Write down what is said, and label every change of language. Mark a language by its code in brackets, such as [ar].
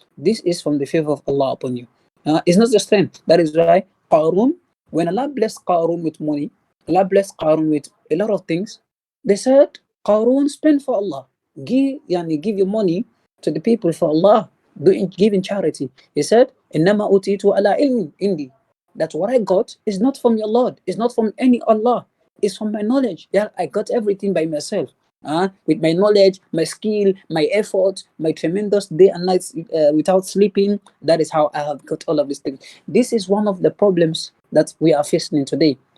[en] This is from the favor of Allah upon you. It's not your strength. That is why Qarun, when Allah blessed Qarun with money, Allah blessed Qarun with a lot of things. They said, Qarun, spend for Allah. Give your money to the people for Allah. Give in charity. [ar] He said, إِنَّمَا أُوتِيتُ عَلَىٰ عِلْمٍ عِنْدِي. [en] That what I got is not from your Lord. It's not from any Allah. It's from my knowledge. Yeah, I got everything by myself. with my knowledge, my skill, my effort, my tremendous day and nights without sleeping. That is how I have got all of these things. This is one of the problems that we are facing today.